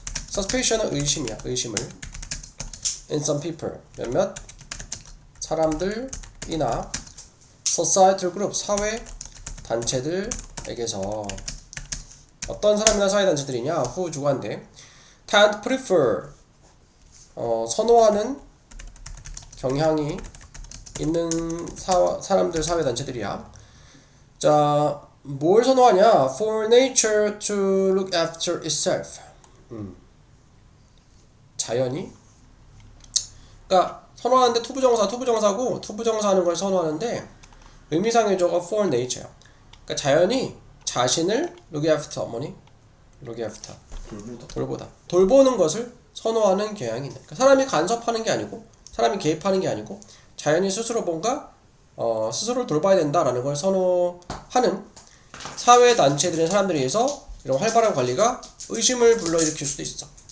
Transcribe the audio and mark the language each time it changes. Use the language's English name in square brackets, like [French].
[Korean] suspicion은 의심이야. 의심을. [English] in some people [Korean] 몇몇 사람들이나 [English] societal group [Korean] 사회 단체들에게서 어떤 사람이나 사회 단체들이냐 who 주관대 [English] tend prefer [Korean] 선호하는 경향이 있는 사람들 사회 단체들이야. 자, 뭘 선호하냐? [English] For nature to look after itself. [Korean] 자연이. 그러니까 선호하는데 투부정사고 투부정사 하는 걸 선호하는데 의미상의조가 [English] for nature. [Korean] 그러니까 자연이 자신을 [English] look after [Korean] 뭐니? [English] look after. [Korean] 돌보다. 돌보는 것을 선호하는 경향이 있는. 그러니까 사람이 간섭하는 게 아니고 사람이 개입하는 게 아니고 자연이 스스로 뭔가 스스로를 돌봐야 된다라는 걸 선호하는 사회 단체들인 사람들에 의해서 이런 활발한 관리가 의심을 불러일으킬 수도 있어.